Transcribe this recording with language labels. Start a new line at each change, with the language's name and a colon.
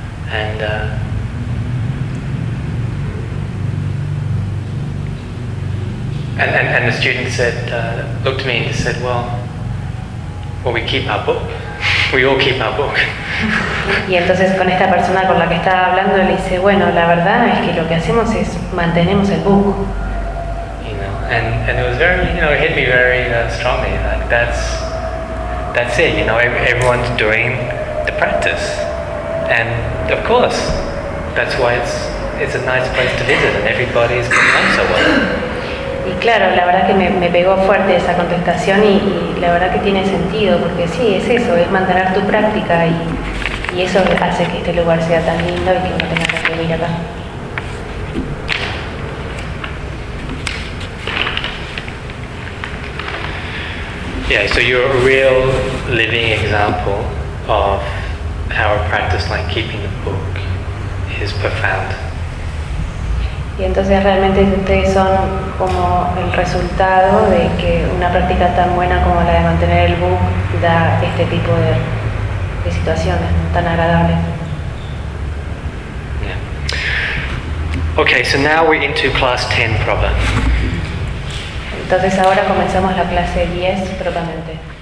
English: And and the student said, looked at me and just said, well, we keep our book. We all keep our book.
Spanish: Y entonces con esta persona con la que estaba hablando le dice, bueno, la verdad es que lo que hacemos es mantenemos el book.
English: You know, and it was very, you know, it hit me very strongly. Like that's it. You know, everyone's doing the practice. And of course, that's why it's a nice place to visit, and everybody's getting on so well.
Spanish: Y claro, la verdad que me pegó fuerte esa contestación y la verdad que tiene sentido porque sí, es eso, es mantener tu práctica y eso hace que este lugar sea tan lindo y que no tengas que venir acá.
English: Yeah, so you're a real living example of how a practice like keeping the book is profound.
Spanish: Y entonces realmente ustedes son como el resultado de que una práctica tan buena como la de mantener el book da este tipo de situaciones tan agradables.
English: Yeah. Okay, so now we're into class 10 proper.
Spanish: Entonces ahora comenzamos la clase 10 propiamente.